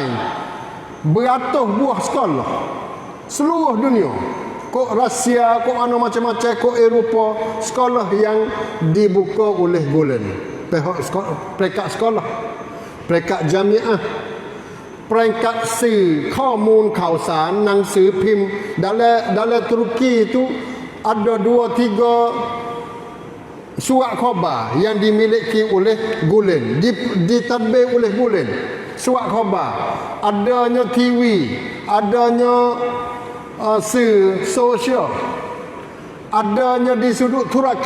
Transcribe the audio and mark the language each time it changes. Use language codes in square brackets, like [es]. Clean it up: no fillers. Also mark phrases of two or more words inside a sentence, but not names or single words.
[ms] Beratus buah sekolah seluruh dunia. Kok Rusia, kok mana macam-macam, kok Eropah, sekolah yang dibuka oleh Gulen. Peringkat sekolah, peringkat jamiah, peringkat [th] ข้อมูล ข่าวสาร หนังสือพิมพ์ [ms] dalam Turki itu ada 2-3 surat khabar yang dimiliki oleh Gulen, ditadbir oleh Gulen. Surat khabar, adanya TV, adanya sosial, adanya di sudut Turki.